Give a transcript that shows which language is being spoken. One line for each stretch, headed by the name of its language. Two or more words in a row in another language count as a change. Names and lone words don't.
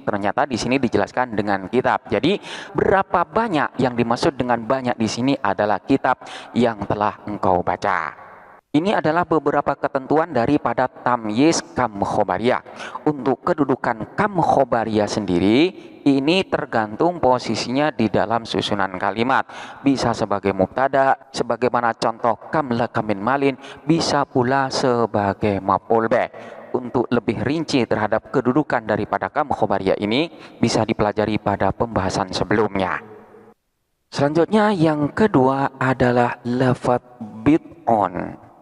Indonesian: Ternyata di sini dijelaskan dengan kitab. Jadi berapa banyak yang dimaksud dengan banyak di sini adalah kitab yang telah engkau baca. Ini adalah beberapa ketentuan daripada tamyiz
Arabic: kam khobariyah.
Indonesian: Untuk kedudukan
Arabic: kam khobariyah
Indonesian: sendiri, ini tergantung posisinya di dalam susunan kalimat. Bisa sebagai mubtada, sebagaimana contoh
Arabic: kam laka min malin,
Indonesian: bisa pula sebagai
Arabic: maf'ul bih.
Indonesian: Untuk lebih rinci terhadap kedudukan daripada
Arabic: kam khobariyah
Indonesian: ini, bisa dipelajari pada pembahasan sebelumnya. Selanjutnya yang kedua adalah lafaz bid'un.